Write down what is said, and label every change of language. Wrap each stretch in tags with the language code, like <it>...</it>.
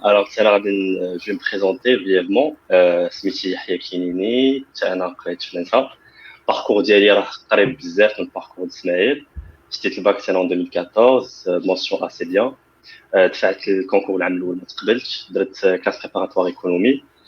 <fr>Je vais me présenter brièvement.</fr> <ar>سميتي يحيى كينيني، حتى أنا قريت في نانسا. الباركور ديالي راه قريب بزاف من الباركور إسماعيل. شديت الباك سي en 2014،</ar> <fr>mention assez bien.</fr> <ar>دفعت الكونكور العام الأول ما تقبلتش، درت كلاس بريباراتوار ايكونومي.</ar>